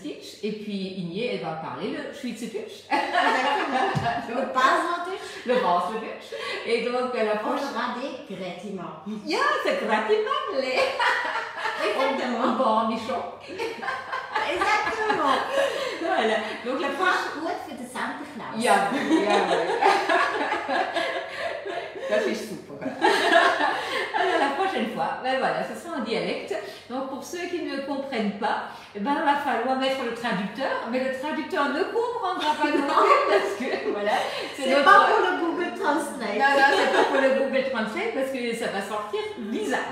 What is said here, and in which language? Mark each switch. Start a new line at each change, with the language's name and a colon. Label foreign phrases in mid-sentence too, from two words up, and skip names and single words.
French: Et puis, Igné, elle va parler le Schweizerdeutsch. Le Baseldeutsch. Le Baseldeutsch. Et donc, la prochaine. On aura des grattements. Ja, c'est grattement. Exactement. Bon, Michon. Exactement. Voilà. Donc, la prochaine.
German: Gut für den Santa Claus. Ja. Das ist super.
French: Alors la prochaine fois, ben voilà, ce sera en dialecte. Donc pour ceux qui ne comprennent pas, il va falloir mettre le traducteur, mais le traducteur ne comprendra pas non plus parce que voilà. C'est pas pour le Google Translate. Non, c'est pas pour le Google Translate parce que ça va sortir bizarre.